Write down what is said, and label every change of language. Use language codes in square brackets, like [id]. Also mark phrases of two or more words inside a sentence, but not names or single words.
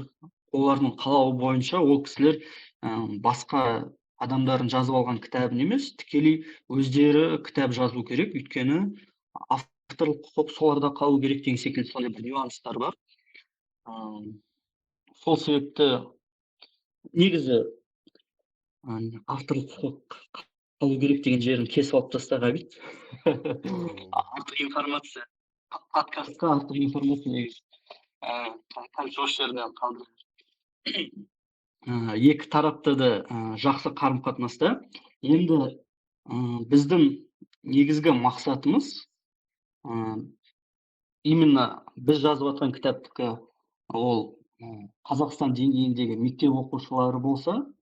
[kk] Олардың қалауы бойынша ол кісілер басқа адамдардың жазып алған кітабын емес, тікелей өздері кітап жазу керек, өйткені авторлық құқық соларда қалу керек деген секілді сондай бір нюанстар бар. [ky] Сол себепті негізі авторлық құқық кылуу керек деген жерин кесип алып тастаган бит. Артык информация. Подкастка артык информация негизи. Канча ошол жерден калдырып. Эки тарапта да жакшы карым катнаста. Эми биздин негизги максатыбыз именно биз жазып аткан китаптыкы ол Казакстан деңгейиндеги мектеп окуучулары болса,